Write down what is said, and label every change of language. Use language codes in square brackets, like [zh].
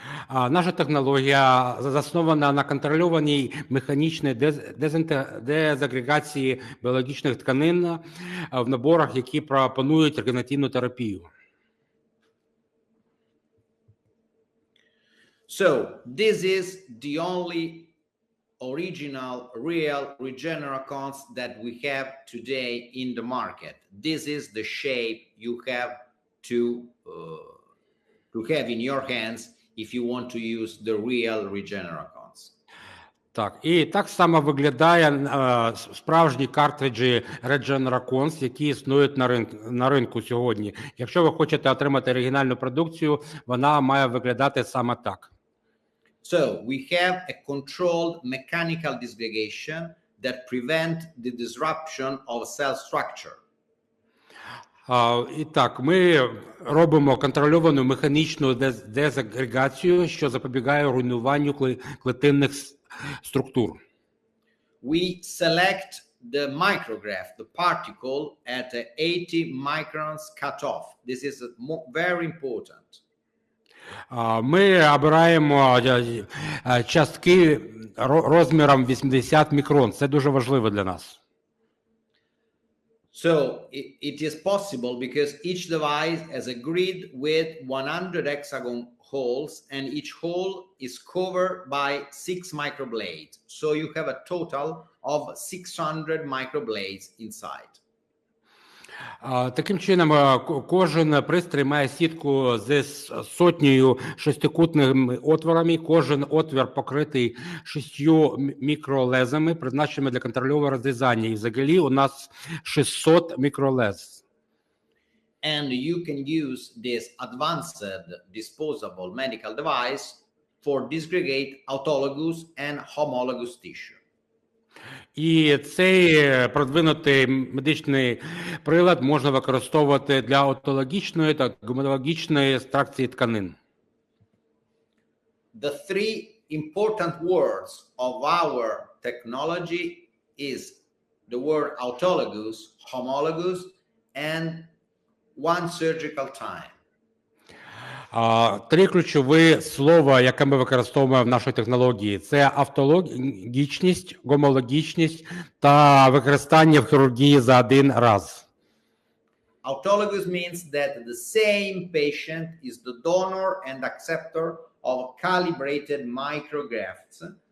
[uk] Наша технологія заснована на контрольованій механічній дезагрегації біологічних тканин в наборах, які пропонують регенеративну терапію. [en] So, this is the only original, real Regenera cons that we have today in the market. This is the shape you have to have in your hands if you want to use the real Regenera cons. [uk] Так, і так само виглядає справжні картриджі Regenera Cons, які існують на ринку сьогодні. Якщо ви хочете отримати оригінальну продукцію, вона має виглядати саме так. [en] So, we have a controlled mechanical disgregation that prevent the disruption of cell structure. [uk] І так, ми робимо контрольовану механічну дезагрегацію, що запобігає руйнуванню клітинних структур. [en] We select the micrograph, the particle at 80 microns cutoff. This is very important. [uk] Ми обираємо частки розміром 80 мікрон. Це дуже важливо для нас. [en] So it is possible because each device has a grid with 100 hexagon holes and each hole is covered by 6 microblades. So you have a total of 600 microblades inside. [uk] Таким чином, кожен пристрій має сітку з сотнею шестикутними отворами. Кожен отвір покритий 6 мікролезами, призначеними для контрольованого розрізання. І взагалі у нас 600 мікролез. [en] And you can use this advanced disposable medical device for disgregate autologous and homologous tissue. [uk] І цей продвинутий медичний прилад можна використовувати для автологічної та гомологічної екстракції тканин. [en] The three important words of our technology is the word autologous, homologous, and one surgical time. [uk] Три ключові слова, які ми використовуємо в нашій технології, це автологічність, гомологічність та використання в хірургії за один раз. [en] Autologous means that the same patient is the donor and acceptor of calibrated micrografts.